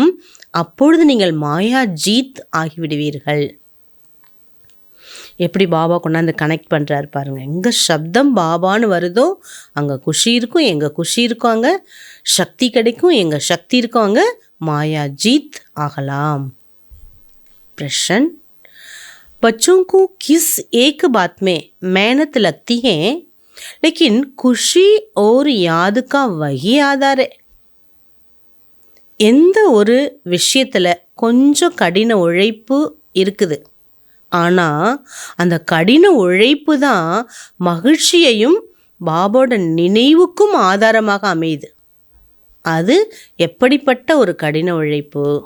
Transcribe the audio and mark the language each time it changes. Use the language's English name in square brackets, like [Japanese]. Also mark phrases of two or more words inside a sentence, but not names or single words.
[Tamil] அப்பொழுது நீங்கள் மாயா ஜீத் ஆகிவிடுவீர்கள். எப்படி பாபா கொண்டாந்து கனெக்ட் பண்ணுறாரு பாருங்கள். எங்கே சப்தம் பாபான்னு வருதோ அங்கே குஷி இருக்கும், எங்கே குஷி இருக்கும் அங்கே சக்தி கிடைக்கும், எங்கே சக்தி இருக்கும் அங்கே மாயா ஜீத் ஆகலாம். [Hindi] प्रश्न, बच्चों को किस एक बात में मेहनत लगती है लेकिन खुशी और याद का वही आधार है. [Tamil] எந்த ஒரு விஷயத்தில் கொஞ்சம் கடின உழைப்பு இருக்குது, ஆனால் அந்த கடின உழைப்பு தான் மகிழ்ச்சியையும் பாபாவோட நினைவுக்கும் ஆதாரமாக அமையுது. அது எப்படிப்பட்ட ஒரு கடின உழைப்பு?